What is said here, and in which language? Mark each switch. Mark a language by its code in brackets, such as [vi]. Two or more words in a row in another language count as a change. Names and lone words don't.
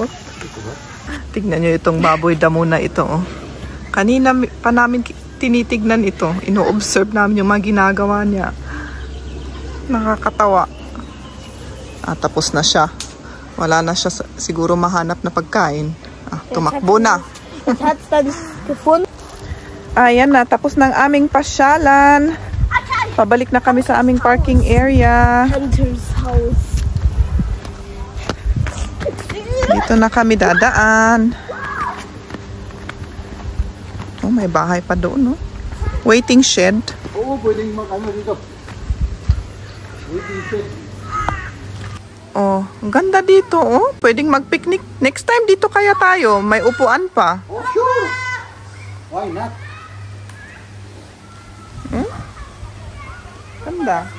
[tl] Tignan nyo itong baboy damo na ito, oh. Kanina pa namin tinitignan ito. Ino-observe namin yung mga ginagawa niya. Nakakatawa. Tapos na siya. Wala na siya siguro mahanap na pagkain. Tumakbo na. [de] Jetzt hat's da nicht gefunden. [tl] Ayan na, tapos ng aming pasyalan. Pabalik na kami sa aming parking area. Hunters Haus. Dito na kami dadaan. Oh, may bahay pa doon, no? [en] Waiting shed. [tl] Oo, pwedeng mag-ano dito. [en] Waiting shed. [tl] Oh, ang ganda dito, oh. Pwedeng mag-picnic. Next time dito kaya tayo. May upuan pa. [en] Oh, sure. Why not? [tl] Ganda.